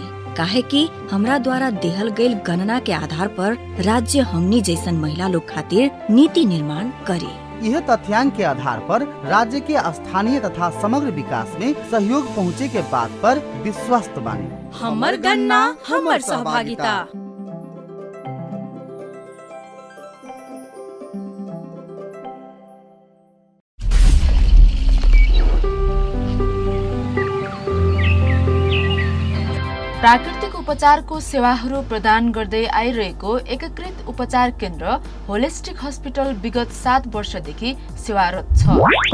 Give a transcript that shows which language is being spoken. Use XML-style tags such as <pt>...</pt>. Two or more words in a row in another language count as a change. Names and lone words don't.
<bho>काहे कि हमरा द्वारा देहल गईल गणना के आधार पर राज्य हमनी जैसन महिला लोग खातिर नीति निर्माण करे। यह तथ्यांक के आधार पर राज्य के स्थानीय तथा समग्र विकास में सहयोग पहुँचे के बात पर विश्वस्त बानी। हमर गणना हमर सहभागिता।</bho> <ne>प्राकृतिक उपचारको सेवाहरू प्रदान गर्दै आइरहेको एकीकृत उपचार केन्द्र होलिस्टिक हस्पिटल विगत 7 वर्षदेखि सेवारत छ।</ne>